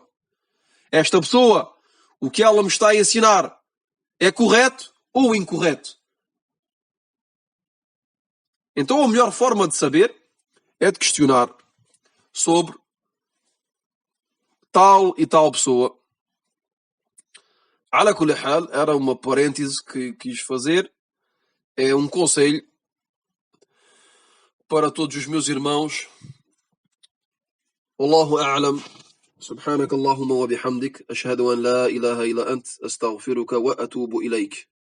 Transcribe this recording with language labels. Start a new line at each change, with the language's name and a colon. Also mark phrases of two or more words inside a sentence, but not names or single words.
Portuguese: Esta pessoa, o que ela me está a ensinar, é correto ou incorreto? Então a melhor forma de saber é de questionar sobre tal e tal pessoa.
Arabic: على كل حال,
Portuguese: era uma parêntese que quis fazer. É um conselho para todos os meus irmãos.
Arabic: والله أعلم. سبحانك اللهم وبحمدك أشهد أن لا إله إلا أنت أستغفرك وأتوب إليك